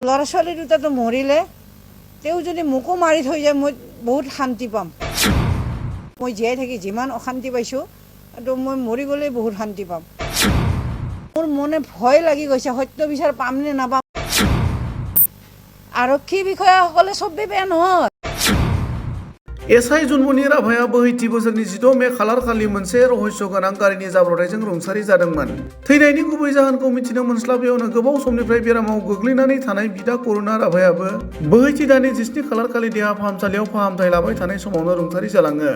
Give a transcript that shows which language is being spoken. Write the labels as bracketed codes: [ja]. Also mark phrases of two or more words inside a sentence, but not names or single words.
[as] ল'ৰা ছোৱালী দুটাটো মৰিলে তেওঁ যদি মোকো মাৰি থৈ যায় মই বহুত শান্তি পাম। মই জীয়াই থাকি যিমান অশান্তি পাইছোঁ তো মই মৰি গ'লে বহুত শান্তি পাম। মোৰ মনে ভয় লাগি গৈছে, সত্য বিচাৰ পাম নে নাপাম। आरक्षी বিষয়াসকলে চবেই বেয়া নহয়। [brx] एसआई जुनमनि राभाया बोहैथि बोसोरनि 16 मे खालार खालि मोनसे रहस्य गोनां गारिनि जाब्रबथायजों रुंसारि जादोंमोन। थैनायनि गुबै जाहोनखौ मिथिनो मोनस्लाबैयावनो गोबाव समनिफ्राय बेरामाव गोग्लैनानै थानाय बिदा करुणा राभायाबो बोहैथि दाननि 17 खालार खालि देहा फाहामसालियाव फाहामथाय लाबाय थानाय समावनो रुंसारि जालाङो।